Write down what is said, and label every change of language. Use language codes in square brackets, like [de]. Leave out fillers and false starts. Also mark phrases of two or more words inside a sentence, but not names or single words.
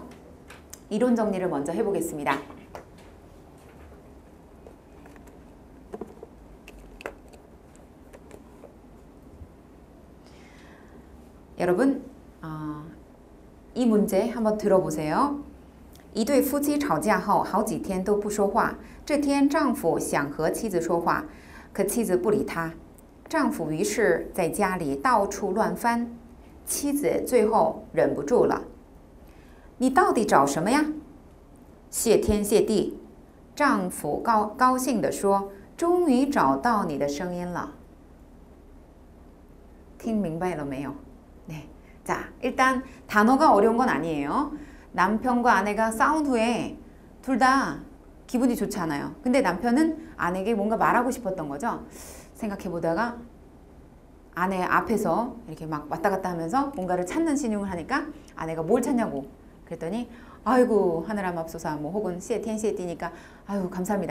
[ko] 이론 정리를 먼저 해보겠습니다. 여러분 이 문제 한번 들어보세요. [zh] 一对夫妻吵架后好几天都不说话，这天丈夫想和妻子说话，可妻子不理他。丈夫于是在家里到处乱翻，妻子最后忍不住了：“你到底找什么呀？” 谢天谢地，丈夫高兴地说：“终于找到你的声音了。” 听明白了没有？ 네. [ko] 자, 일단 단어가 어려운 건 아니에요. 남편과 아내가 싸운 후에 둘 다 기분이 좋지 않아요. 근데 남편은 아내에게 뭔가 말하고 싶었던 거죠. 생각해보다가 아내 앞에서 이렇게 막 왔다 갔다 하면서 뭔가를 찾는 신용을 하니까 아내가 뭘 찾냐고 그랬더니 아이고 하늘아 맙소사 뭐 혹은 시에티니까 아유 감사합니다.